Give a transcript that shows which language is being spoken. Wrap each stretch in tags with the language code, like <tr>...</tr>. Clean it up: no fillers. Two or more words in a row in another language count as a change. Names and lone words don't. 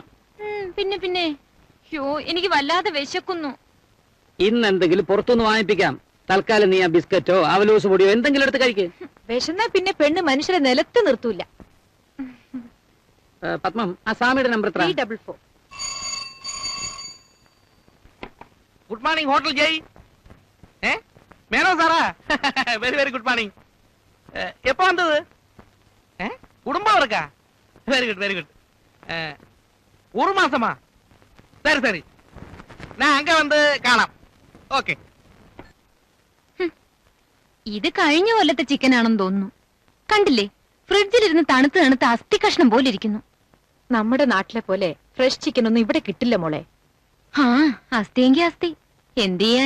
<ml>പിന്നെ എനിക്ക് വല്ലാതെ വിശക്കുന്നു. ഇന്ന് എന്തെങ്കിലും പുറത്തുനിന്ന് വാങ്ങിപ്പിക്കാം. തൽക്കാലം നീ ആ ബിസ്ക്കറ്റോ അവലോസ് പൊടിയോ എന്തെങ്കിലും എടുത്ത് കഴിക്ക്. വിശന്നാ പിന്നെ പെണ്ണ് മനുഷ്യരെ നിലത്ത് നിർത്തൂല. പത്മം, ആ സ്വാമിയുടെ നമ്പർ എത്ര? 344.</ml> <en>good morning Hotel Jai. Menon sir-a? very very good morning.</en> <ta>எப்போ வந்தது? குடும்பம் இருக்கா?</ta> <en>very good very good.</en> <ta>ஒரு மாசமா? சரி சரி, நான் அங்க வந்து</ta> <ml>കാണാം. ഓക്കെ. ഇത് കഴിഞ്ഞ കൊല്ലത്തെ ചിക്കൻ ആണെന്ന് തോന്നുന്നു. കണ്ടില്ലേ, ഫ്രിഡ്ജിലിരുന്ന് തണുത്ത് തണുത്ത് അസ്ഥി കഷ്ണം പോലെ ഇരിക്കുന്നു. നമ്മുടെ നാട്ടിലെ പോലെ</ml> <en>fresh chicken</en> <ml>ഒന്നും ഇവിടെ കിട്ടില്ല മോളെ. ആ, അസ്ഥിയെങ്കി അസ്ഥി, എന്ത് ചെയ്യാന്.</ml>